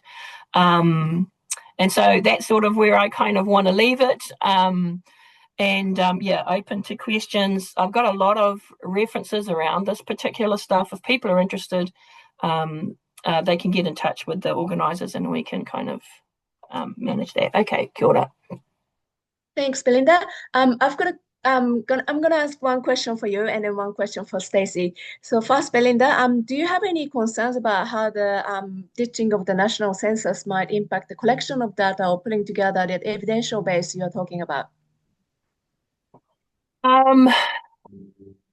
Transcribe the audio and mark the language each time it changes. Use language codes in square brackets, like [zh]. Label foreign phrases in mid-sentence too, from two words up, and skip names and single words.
[en] And so that's sort of where I kind of want to leave it. Open to questions. I've got a lot of references around this particular stuff. If people are interested, they can get in touch with the organisers and we can kind of manage that. [mi] Okay, kia ora. [en] Thanks, Belinda. I'm gonna ask one question for you and then one question for Stacey. So first, Belinda, do you have any concerns about how the ditching of the national census might impact the collection of data or putting together that evidential base you're talking about?